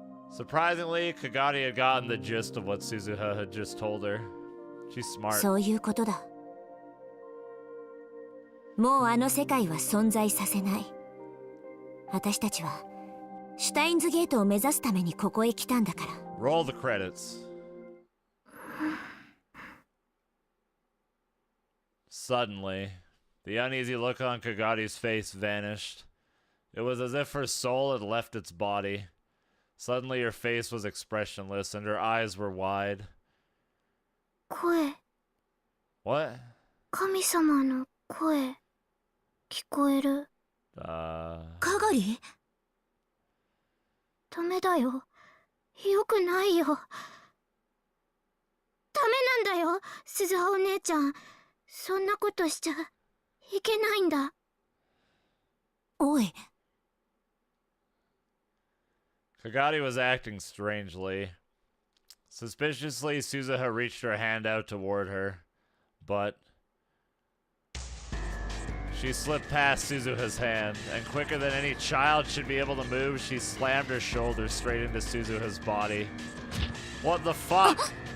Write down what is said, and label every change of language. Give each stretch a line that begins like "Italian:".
English: Surprisingly, Kagari had gotten the gist of what Suzuha had just told her. She's smart.
Japanese: そういうことだ。もうあの世界は存在させない。私たちはシュタインズゲートを目指すためにここへ来たんだから。
English: Roll the credits. Suddenly, the uneasy look on Kagari's face vanished. It was as if her soul had left its body. Suddenly her face was expressionless and her eyes were wide.
Japanese: 声。
English: What?
Japanese: 神様の声。聞こえる。かがり？ダメだよ。よくないよ。ダメなんだよ、鈴葉お姉ちゃん。そんなことしちゃいけないんだ。おい。
English: Kagari was acting strangely. Suspiciously, Suzuha reached her hand out toward her, but she slipped past Suzuha's hand, and quicker than any child should be able to move, she slammed her shoulder straight into Suzuha's body. What the fuck?